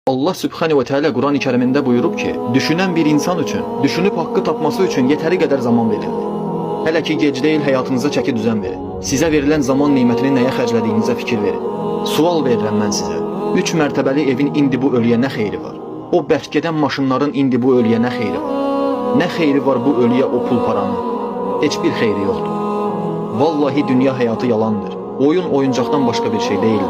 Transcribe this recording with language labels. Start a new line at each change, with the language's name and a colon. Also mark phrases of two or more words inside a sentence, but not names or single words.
Turkish: Allah Sübhane ve Teala Kur'an-ı Kerim'inde buyurup ki, düşünen bir insan için, düşünüp hakkı tapması için yeteri kadar zaman verildi. Hele ki gec değil hayatınıza çeki düzen verin.
Azerbaijani: Size verilen zaman nimetini neye xərclədiyinizə fikir verin. Sual verirəm mən sizə. 3 mərtəbəli evin indi bu ölüyə nə xeyri var? O bərkədən maşınların indi bu ölüyə nə xeyri var? Nə xeyri var bu ölüyə o pul paranın? Heç bir xeyri yoxdur. Vallahi dünya həyatı yalandır. Oyun oyuncaqdan başqa bir şey deyildir.